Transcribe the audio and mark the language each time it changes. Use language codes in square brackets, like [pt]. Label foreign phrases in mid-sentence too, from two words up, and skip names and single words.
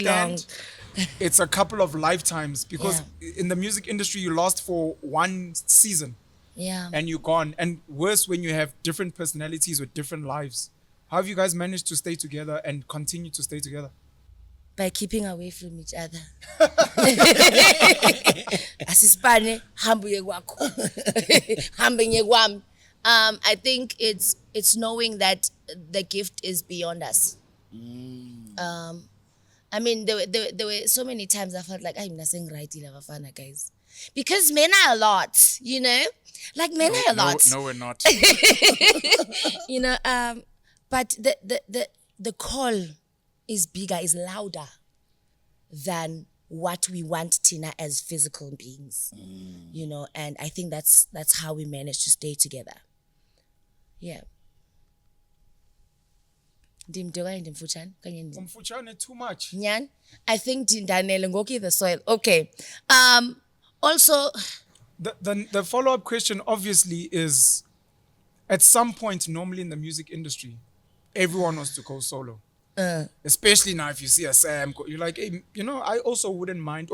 [en] understand, it's a couple of lifetimes, because in the music industry, you lost for one season Yeah. and you're gone. And worse when you have different personalities with different lives. How have you guys managed to stay together and continue to stay together? By keeping away from each other. [xh] Asispane, hambuye kwakho. Hambenye kwami. [en] I think it's knowing that the gift is beyond us. I mean, there were so many times I felt like I'm not saying right, Bafana guys, because men are a lot, you know, like men are a lot. No, we're not. You know, but the call is bigger, is louder than what we want Tina as physical beings, you know. And I think that's how we managed to stay together. Yeah. [xh] Ndimde okanye ndimfutshane okanye ndim. Umfutshane [en] too much. Nyan, I think [xh] ndanele ngoku [en] the soil. Okay. Also, The follow-up question obviously is, at some point normally in the music industry, everyone wants to go solo. Especially now if you see a Sam, you're like, hey, you know, I also wouldn't mind.